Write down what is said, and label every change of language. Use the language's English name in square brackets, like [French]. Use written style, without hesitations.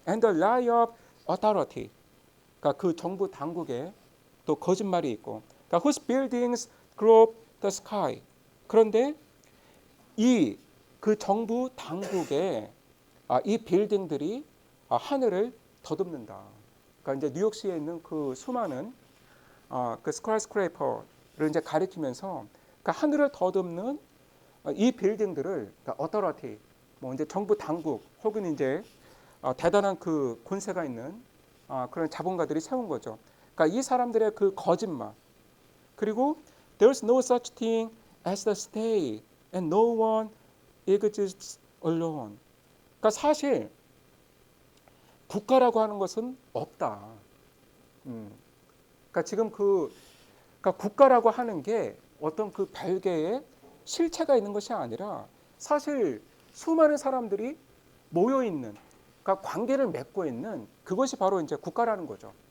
[English] And the lie of authority. [Korean] 그러니까 그 정부 당국에 또 거짓말이 있고, 그러니까 [English] whose buildings grope the sky. [Korean] 그런데 그 정부 당국의 이 빌딩들이 하늘을 더듬는다. 그러니까 이제 뉴욕시에 있는 그 수많은 그 스카이스크레이퍼를 이제 가리키면서 그러니까 하늘을 더듬는 이 빌딩들을, 그러니까 authority, 뭐 이제 정부 당국 혹은 이제 대단한 그 권세가 있는 그런 자본가들이 세운 거죠. 그러니까 이 사람들의 그 거짓말, 그리고 [English] there's no such thing as the state and no one exists alone. [Korean] 그러니까 사실 국가라고 하는 것은 없다. 그러니까 지금 그러니까 국가라고 하는 게 어떤 그 별개의 실체가 있는 것이 아니라 사실 수많은 사람들이 모여 있는, 그러니까 관계를 맺고 있는 그것이 바로 이제 국가라는 거죠.